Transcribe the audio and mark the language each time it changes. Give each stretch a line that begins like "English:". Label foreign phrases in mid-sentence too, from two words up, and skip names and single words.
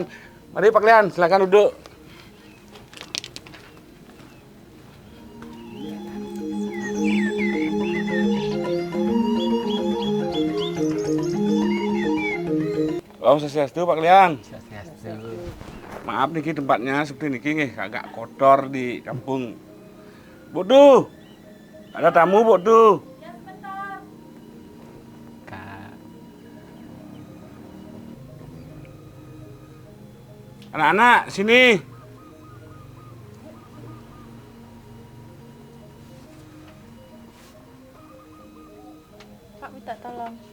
Indonesian: Mari Pak Klian, silakan duduk.
Sanskrit: Om Swastiastu,
Indonesian: Pak Klian. Maaf niki tempatnya seperti niki nggih agak kotor di kampung. Bodu. Ada tamu, Bodu. Anak-anak, sini. Pak, minta tolong.